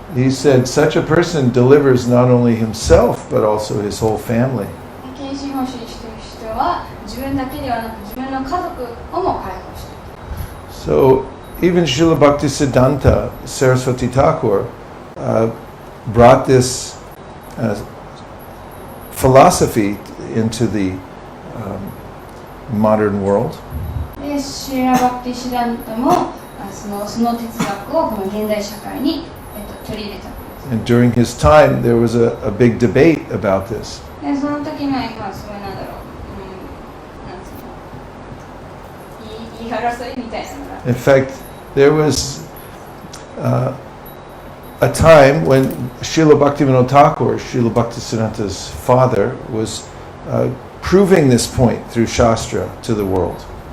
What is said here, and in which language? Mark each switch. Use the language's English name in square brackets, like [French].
[English] He said such a person delivers not only himself but also his whole family. [Japanese] 献身奉仕している人は自分だけではなく自分の家族をも解放している [English] So even Srila Bhaktisiddhanta Saraswati Thakur brought this philosophy into the modern world. [Japanese] でシーラ・バクティシダンタもその哲学をこの現代社会に、取り入れた [English] And during his time, there was a big debate about this. [Japanese] でその時には今すごいなんだろう、なんつうの言い争いみたいなのが [English] In fact, there was a time when Srila Bhaktivinoda Thakur, Srila Bhaktisiddhanta's father, was proving this point through Shastra to the world.